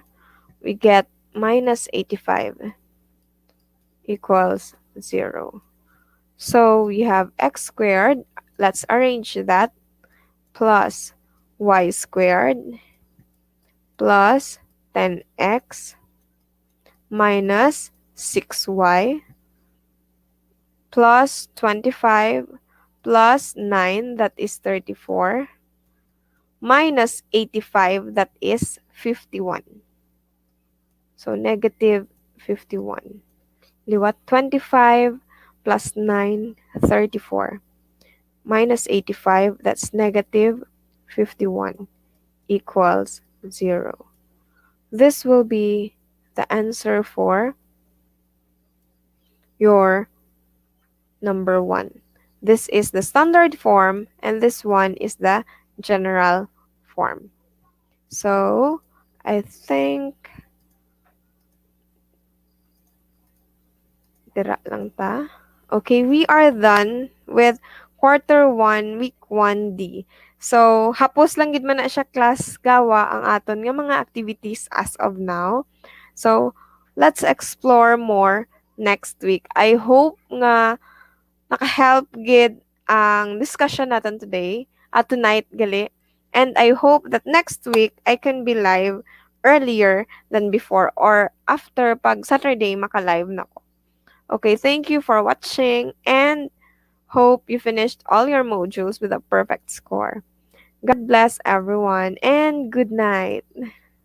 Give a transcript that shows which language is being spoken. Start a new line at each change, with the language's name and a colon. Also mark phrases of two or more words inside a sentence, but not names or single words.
English: We get minus 85 equals 0. So we have x squared. Let's arrange that. Plus y squared plus 10x minus 6y plus 25 plus 9, that is 34, minus 85, that is 51. So negative 51. Liwat 25 plus 9, 34. Minus 85, that's negative 51, equals 0. This will be the answer for your number 1. This is the standard form, and this one is the general form. So, I think
Hiligaynon: dira lang ta.
English: Okay, we are done with quarter 1, week 1D. So,
Hiligaynon: hapos lang gid man na siya class gawa ang aton nga mga activities
English: as of now. So, let's explore more next week. I hope
Hiligaynon: nga naka-help gid ang discussion natin
English: today, tonight
Hiligaynon: gali.
English: And I hope that next week I can be live earlier than before or after
Hiligaynon: pag Saturday maka-live na ko.
English: Okay, thank you for watching and hope you finished all your modules with a perfect score. God bless everyone and good night.